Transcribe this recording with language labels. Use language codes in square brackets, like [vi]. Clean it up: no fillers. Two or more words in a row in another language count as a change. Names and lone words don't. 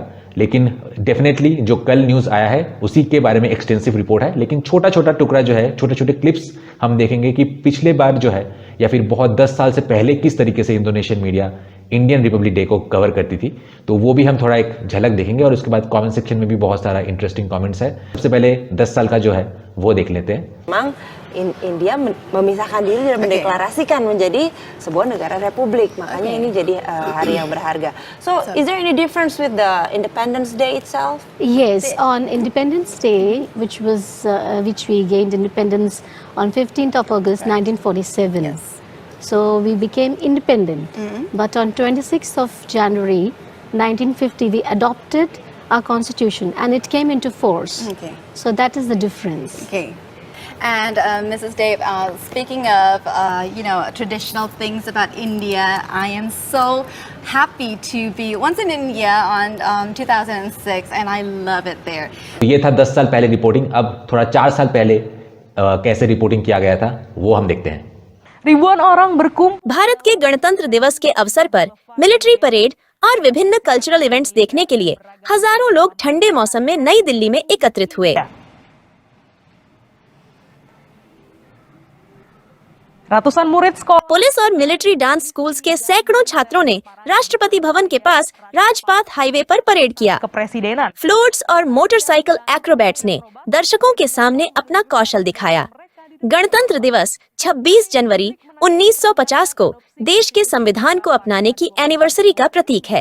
[hi] लेकिन डेफिनेटली जो कल न्यूज़ आया है उसी के बारे में [en] extensive report [hi] है, लेकिन छोटा छोटा टुकड़ा जो है, छोटे छोटे क्लिप्स हम देखेंगे कि पिछले बार जो है या फिर बहुत 10 साल से पहले किस तरीके से [en] Indonesian media Indian Republic Day [hi] को कवर करती थी। तो वो भी हम थोड़ा एक झलक देखेंगे और उसके बाद [en] comment section [hi] में भी बहुत सारा [en] interesting comments [hi] है। सबसे पहले 10 साल का जो है वो देख लेते हैं। [id] Memang India memisahkan diri dan mendeklarasikan menjadi sebuah negara republik, makanya ini jadi hari yang berharga. [en] So, is there any difference with the Independence Day itself? Yes, on Independence Day, which we gained independence on 15th of August 1947. Yes. So we became independent. But on 26th of January 1950, we adopted our constitution and it came into force. Okay. So that is the difference. Okay. And Mrs. Dave, speaking of traditional things about India, I am so happy to be once in India on 2006, and I love it there. [hi] ये था 10 साल पहले रिपोर्टिंग। अब थोड़ा 4 साल पहले कैसे रिपोर्टिंग किया गया था वो हम देखते हैं। [id] ribuan orang berkumpul. [hi] भारत के गणतंत्र दिवस के अवसर पर [en] military parade [hi] और विभिन्न [en] cultural events [hi] देखने के लिए हजारों लोग ठंडे मौसम में नई दिल्ली में एकत्रित हुए। [id] Ratusan murid sekolah। [hi] पुलिस और [en] military dance schools [hi] के सैकड़ों छात्रों ने राष्ट्रपति भवन के पास राजपाथ हाईवे पर परेड किया। [id] Kepresidenan। [hi] फ्लोट्स और [en] motorcycle acrobats [hi] ने दर्शकों के सामने अपना कौशल दिखाया। गणतंत्र दिवस 26 जनवरी 1950 को देश के संविधान को अपनाने की एनिवर्सरी का प्रतीक है।